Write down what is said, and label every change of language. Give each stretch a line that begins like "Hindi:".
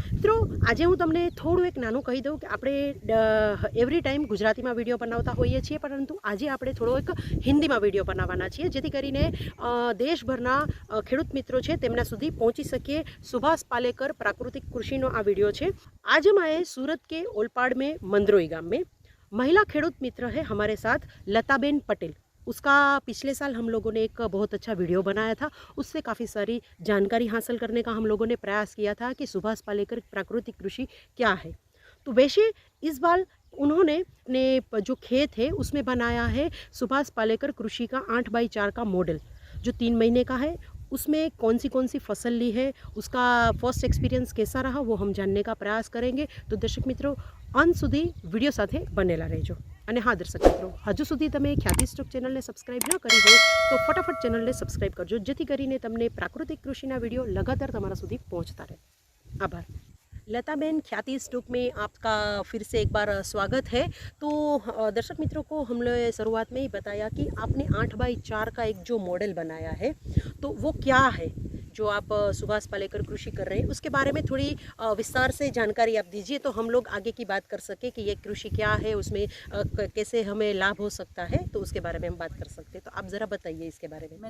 Gujarati: મિત્રો, આજે હું તમને થોડું એક નાનું કહી દઉં કે આપણે એવરી ટાઈમ ગુજરાતીમાં વિડીયો બનાવતા હોઈએ છીએ, પરંતુ આજે આપણે થોડો એક હિન્દીમાં વિડીયો બનાવવાના છીએ, જેથી કરીને દેશભરના ખેડૂત મિત્રો છે તેમના સુધી પહોંચી શકીએ. સુભાષ પાલેકર प्राकृतिक कृषि નો આ વિડીયો છે.
Hindi: आज हम आए सूरत के ओलपाड़ में मंदरोई गांव में. महिला खेडूत मित्र है हमारे साथ लताबेन पटेल. उसका पिछले साल हम लोगों ने एक बहुत अच्छा वीडियो बनाया था, उससे काफ़ी सारी जानकारी हासिल करने का हम लोगों ने प्रयास किया था कि सुभाष पालेकर प्राकृतिक कृषि क्या है. तो वैसे इस बार उन्होंने अपने जो खेत है उसमें बनाया है सुभाष पालेकर कृषि का 8x4 का मॉडल, जो 3 महीने का है. उसमें कौन सी फसल ली है, उसका फर्स्ट एक्सपीरियंस कैसा रहा, वो हम जानने का प्रयास करेंगे.
Gujarati: तो दर्शक मित्रों, अंत सुधी विडियो साथे बनेला रहेजो. અને હા દર્શક મિત્રો, હજુ સુધી તમે ખ્યાતિ સ્ટોક ચેનલને સબસ્ક્રાઈબ ન કરી હોય તો ફટાફટ ચેનલને સબસ્ક્રાઈબ કરજો, જેથી કરીને તમને પ્રાકૃતિક કૃષિના વિડીયો लगातार તમારા સુધી પહોંચતા રહે.
Hindi: आभार. लता बहन, ख्याति स्टोक में आपका फिर से एक बार स्वागत है. तो दर्शक मित्रों को हम लोग शुरुआत में ही बताया कि आपने 8x4 का एक जो मॉडल बनाया है, तो वो क्या है जो आप सुभाष पालेकर कृषि कर रहे हैं, उसके बारे में थोड़ी विस्तार से जानकारी आप दीजिए, तो हम लोग आगे की बात कर सके कि ये कृषि क्या है, उसमें कैसे हमें लाभ हो सकता है, तो उसके बारे में हम बात कर सकते हैं. तो आप ज़रा बताइए इसके बारे में.